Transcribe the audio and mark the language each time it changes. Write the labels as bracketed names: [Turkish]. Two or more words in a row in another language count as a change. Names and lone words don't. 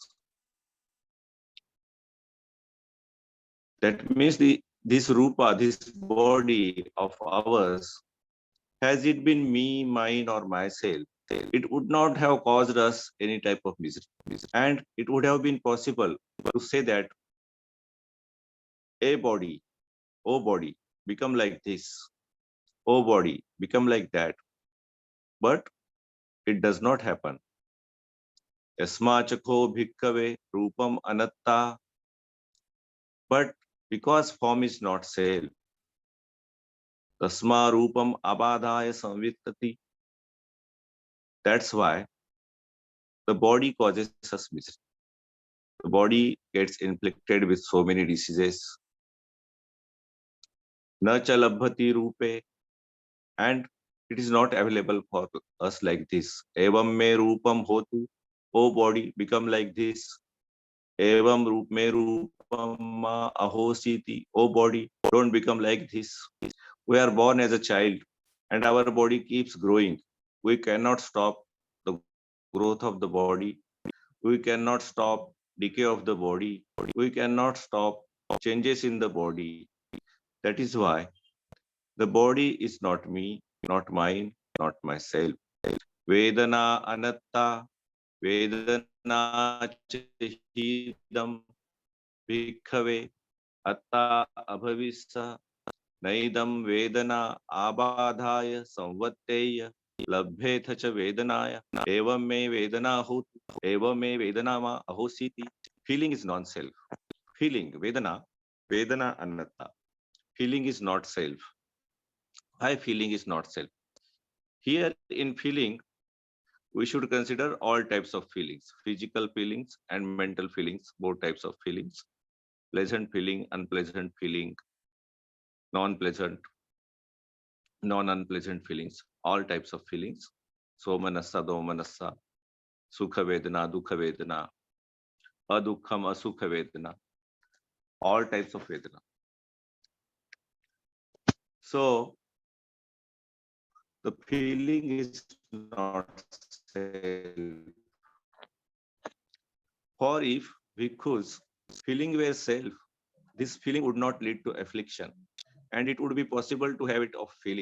[English] That means this rupa, this body of ours, has it been me, mine, or myself, it would not have caused us any type of misery. And it would have been possible to say that a body, O body, become like this, O body, become like that. But it does not happen. [Pali] Yasmachakho bhikkave rupam anatta. [English] But because form is not self, [Pali] tasma rupam abadhaya samvittati. [English] That's why the body causes us misery. The body gets inflicted with so many diseases. [Pali] Na cha labhati rupe. [English] And it is not available for us like this. [Pali] Evam me rupam hotu. [English] O body, become like this. [Pali] Evam me rupam ma ahositi. [English] O body, don't become like this. We are born as a child and our body keeps growing. We cannot stop the growth of the body. We cannot stop decay of the body. We cannot stop changes in the body. That is why the body is not me, not mine, not myself. [Pali] Vedana anatta, vedana chahidam, bhikkhave, atta abhavissa, naidam vedana abadhaya samvatteya, labhetha cha vedanaya, evam me vedana hotu, evam me vedana ma ahositi. [English] Feeling is non-self. Feeling, [Pali] vedana, vedana anatta. [English] Feeling is not self. Why feeling is not self? Here in feeling, we should consider all types of feelings, physical feelings and mental feelings, both types of feelings, pleasant feeling, unpleasant feeling, non-pleasant, non-unpleasant feelings, all types of feelings. [Pali] Somanassa, domanassa, sukha vedana, dukha vedana, adukham, asukha vedana, [English] all types of vedana. So the feeling is not self. For if bhikkhus feeling were self, this feeling would not lead to affliction, and it would be possible to have it of feeling.